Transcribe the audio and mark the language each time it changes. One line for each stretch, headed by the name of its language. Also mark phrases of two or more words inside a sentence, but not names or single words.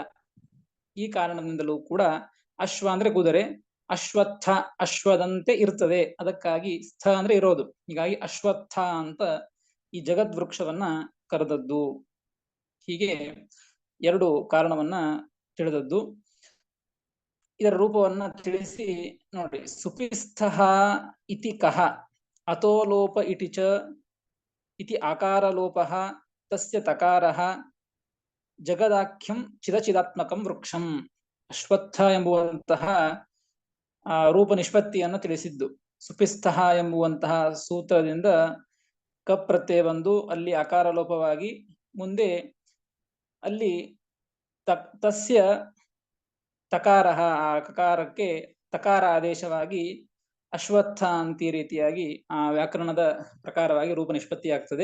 Kannada: ಈ ಕಾರಣದಿಂದಲೂ ಕೂಡ ಅಶ್ವ ಅಂದ್ರೆ ಕುದುರೆ, ಅಶ್ವತ್ಥ ಅಶ್ವದಂತೆ ಇರ್ತದೆ, ಅದಕ್ಕಾಗಿ ಸ್ಥ ಅಂದ್ರೆ ಇರೋದು. ಹೀಗಾಗಿ ಅಶ್ವತ್ಥ ಅಂತ ಈ ಜಗದ್ವೃಕ್ಷವನ್ನ ಕರೆದದ್ದು. ಹೀಗೆ ಎರಡು ಕಾರಣವನ್ನ ತಿಳಿದದ್ದು. ಇದರ ರೂಪವನ್ನ ತಿಳಿಸಿ ನೋಡಿ.
Sanskrit: ಸುಪಿಸ್ಥಃ ಇತಿ ಕಹ ಅತೋಲೋಪ ಇಟಿ ಚ ಇತಿ ಆಕಾರಲೋಪಃ ತಸ್ಯ ತಕಾರಃ ಜಗದಾಖ್ಯಂ ಚಿದಚಿದಾತ್ಮಕಂ ವೃಕ್ಷಂ.
Kannada: ಅಶ್ವತ್ಥ ಎಂಬುವಂತಹ ರೂಪ ನಿಷ್ಪತ್ತಿಯನ್ನು ತಿಳಿಸಿದ್ದು. ಸುಪಿಸ್ಥಃ ಎಂಬುವಂತಹ ಸೂತ್ರದಿಂದ ಕಪ್ ಪ್ರತ್ಯಯ ಬಂದು ಅಲ್ಲಿ ಆಕಾರ ಲೋಪವಾಗಿ ಮುಂದೆ ಅಲ್ಲಿ ತಸ್ಯ ತಕಾರ, ಆ ಕಕಾರಕ್ಕೆ ತಕಾರ ಆದೇಶವಾಗಿ ಅಶ್ವತ್ಥ ಅಂತ ಈ ರೀತಿಯಾಗಿ ಆ ವ್ಯಾಕರಣದ ಪ್ರಕಾರವಾಗಿ ರೂಪ ನಿಷ್ಪತ್ತಿ ಆಗ್ತದೆ.